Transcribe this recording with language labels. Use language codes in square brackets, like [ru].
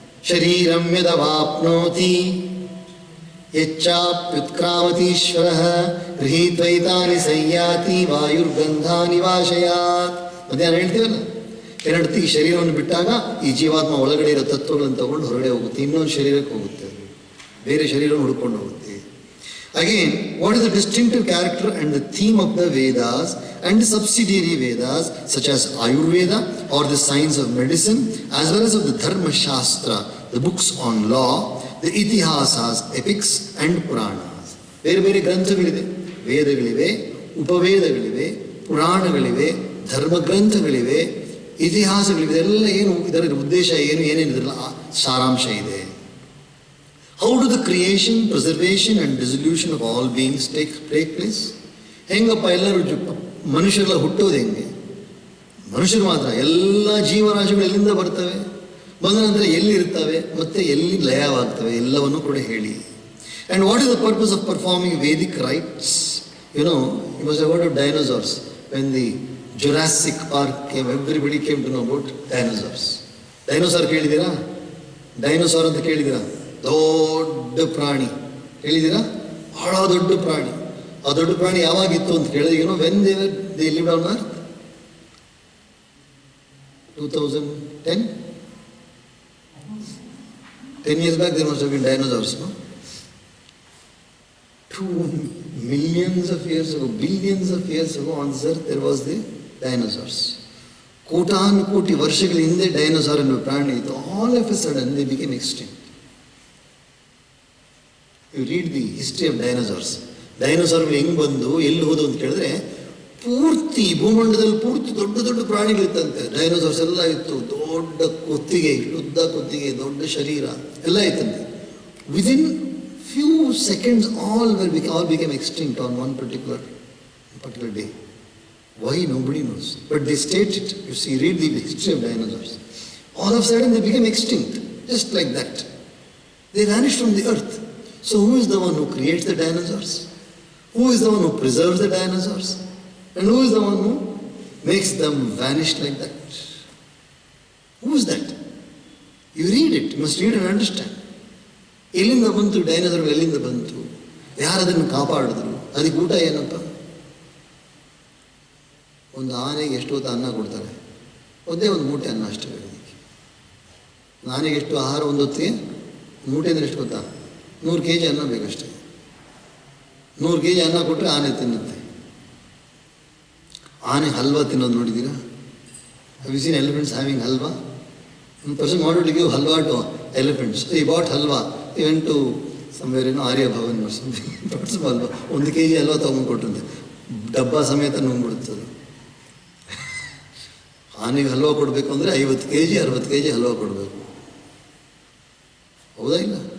[sa] ಶರೀರಂ ಯದವಾಪ್ನೋತಿ ಯಚ್ಚಾಪ್ಯುತ್ಕ್ರಾಮತೀಶ್ವರಃ ಗೃಹೀತ್ವೈತಾನಿ ಸಂಯಾತಿ ವಾಯುರ್ಗಂಧಾನಿ ವಾಶಯಾತ್. [kn] ಮಧ್ಯಾಹ್ನ ಹೇಳ್ತೀವಲ್ಲ, ಏನಂತ? ಈ ಶರೀರವನ್ನು ಬಿಟ್ಟಾಗ ಈ ಜೀವಾತ್ಮ ಒಳಗಡೆ ಇರೋ ತತ್ವಗಳನ್ನು ತಗೊಂಡು ಹೊರಗಡೆ ಹೋಗುತ್ತೆ, ಇನ್ನೊಂದು ಶರೀರಕ್ಕೆ ಹೋಗುತ್ತೆ, ಬೇರೆ ಶರೀರವನ್ನು ಹುಡ್ಕೊಂಡು ಹೋಗುತ್ತೆ. [en] Again, what is the distinctive character and the theme of the Vedas and the subsidiary Vedas such as Ayurveda or the science of medicine as well as of the Dharma Shastra, the books on law, the Itihasas, epics and Puranas. [kn] ಬೇರೆ ಬೇರೆ ಗ್ರಂಥಗಳಿವೆ, ವೇದಗಳಿವೆ, ಉಪವೇದಗಳಿವೆ, ಪುರಾಣಗಳಿವೆ, ಧರ್ಮ ಗ್ರಂಥಗಳಿವೆ, ಇತಿಹಾಸಗಳಿವೆ. ಇದೆಲ್ಲ ಏನು, ಇದರ ಉದ್ದೇಶ ಏನು, ಏನೇನು ಇದರ ಸಾರಾಂಶ ಇದೆ? [en] How do the creation, preservation and dissolution of all beings take place? [kn] ಹೆಂಗಪ್ಪ ಎಲ್ಲರೂ ಮನುಷ್ಯರೆಲ್ಲ ಹುಟ್ಟೋದು ಹೆಂಗೆ? ಮನುಷ್ಯರು ಮಾತ್ರ, ಎಲ್ಲ ಜೀವರಾಶಿಗಳು ಎಲ್ಲಿಂದ ಬರ್ತವೆ, ಬಂದ ನಂತರ ಎಲ್ಲಿರ್ತವೆ, ಮತ್ತೆ ಎಲ್ಲಿ ಲಯವಾಗ್ತವೆ, ಎಲ್ಲವನ್ನೂ ಕೂಡ ಹೇಳಿ. [en] And what is the purpose of performing Vedic rites? You must have heard of dinosaurs. When the Jurassic Park came, everybody came to know about dinosaurs. Dinosaur [kn] ಕೇಳಿದ್ದೀರಾ? ಡೈನೋಸಾರ್ ಅಂತ ಕೇಳಿದ್ದೀರಾ? ದೊಡ್ಡ ಪ್ರಾಣಿ ಹೇಳಿದ್ದೀರಾ? ಬಹಳ ದೊಡ್ಡ ಪ್ರಾಣಿ. ಆ ದೊಡ್ಡ ಪ್ರಾಣಿ ಯಾವಾಗಿತ್ತು ಅಂತ ಕೇಳಿದ್ರೆ, [en] When they lived on earth? 2010? 10 years back there must have been dinosaurs, no? 2 millions of years ago, billions of years ago on this earth there was the dinosaurs. [kn] ಕೋಟಾನು ಕೋಟಿ ವರ್ಷಗಳ ಹಿಂದೆ ಡೈನೋಸಾರ್ ಎನ್ನುವ ಪ್ರಾಣಿ ಇತ್ತು. [en] All of a sudden they became extinct. You read the history of dinosaurs. [kn] ಡೈನೋಸಾರ್ಗಳು ಹೆಂಗೆ ಬಂದು ಎಲ್ಲಿ ಹೋದು ಅಂತ ಕೇಳಿದ್ರೆ, ಪೂರ್ತಿ ಭೂಮಂಡಲದಲ್ಲಿ ಪೂರ್ತಿ ದೊಡ್ಡ ದೊಡ್ಡ ಪ್ರಾಣಿಗಳಿತ್ತಂತೆ. ಡೈನೋಸಾರ್ಸ್ ಎಲ್ಲ ಇತ್ತು, ದೊಡ್ಡ ಕೊತ್ತಿಗೆ, ಉದ್ದ ಕೊತ್ತಿಗೆ, ದೊಡ್ಡ ಶರೀರ ಎಲ್ಲ ಇತ್ತಂತೆ. [en] Within few seconds all became extinct on one particular day. Why? Nobody knows. But they state it. You see, read the history of dinosaurs. All of a sudden they became extinct, just like that. They vanished from the earth. So who is the one who creates the dinosaurs? Who is the one who preserves the dinosaurs? And who is the one who makes them vanish like that? Who is that? You read it. You must read and understand. [kn] ಎಲ್ಲಿಂದ ಬಂತು dinosaur, ಎಲ್ಲಿಂದ ಬಂತು, ಯಾರದನ್ನು ಕಾಪಾಡಿದ್ರು, ಅದಕ್ಕೆ ಊಟ ಏನಪ್ಪ? ಒಂದು ಆನೆಗೆ ಎಷ್ಟು ಹೊತ್ತು ಅನ್ನ ಕೊಡ್ತಾರೆ? ಒಂದೇ ಒಂದು ಮೂಟೆ ಅನ್ನ ಅಷ್ಟೇ. ಆನೆಗೆ ಎಷ್ಟು ಆಹಾರ ಒಂದು ಹೊತ್ತಿಗೆ? ಮೂಟೆ ಅಂದರೆ ಎಷ್ಟು ಗೊತ್ತಾ? 100 kg ಅನ್ನ ಬೇಕಷ್ಟೇ. 100 kg ಅನ್ನ ಕೊಟ್ಟರೆ ಆನೆ ತಿನ್ನುತ್ತೆ. ಆನೆ ಹಲ್ವಾ ತಿನ್ನೋದು ನೋಡಿದ್ದೀರಾ? [en] Have you seen elephants having halwa? One person wanted to give halwa to elephants. So he bought halwa. He went to somewhere, Arya Bhavan or something. He bought some halwa. [kn] 1 kg halwa ತಗೊಂಡು ಕೊಟ್ಟಂತೆ. ಡಬ್ಬ ಸಮೇತ ನುಂಗ್ಬಿಡುತ್ತದೆ. ಆನೆಗೆ ಹಲ್ವಾ ಕೊಡಬೇಕು ಅಂದರೆ 50 kg 60 kg halwa ಕೊಡಬೇಕು. ಹೌದಾ ಇಲ್ಲ?